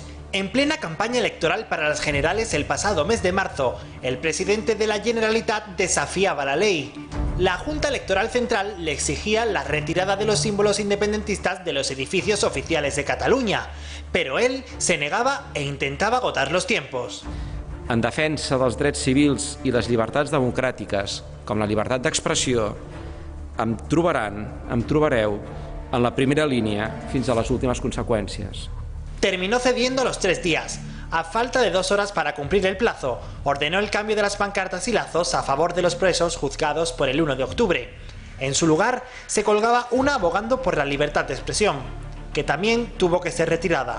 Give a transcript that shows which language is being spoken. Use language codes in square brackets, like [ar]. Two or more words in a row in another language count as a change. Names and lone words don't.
[es] En plena campaña electoral para las generales el pasado mes de marzo, el presidente de la Generalitat desafiaba la ley. La Junta Electoral Central le exigía la retirada de los símbolos independentistas de los edificios oficiales de Catalunya, pero él se negava e intentava agotar los tiempos. [ca] En defensa dels drets civils i les llibertats democràtiques, com la llibertat d'expressió, em trobareu en la primera línia fins a les últimes conseqüències. [es] Terminó cediendo a los 3 días. A falta de 2 horas para cumplir el plazo, ordenó el cambio de las pancartas y lazos a favor de los presos juzgados por el 1 de octubre. En su lugar, se colgaba una abogando por la libertad de expresión, que también tuvo que ser retirada.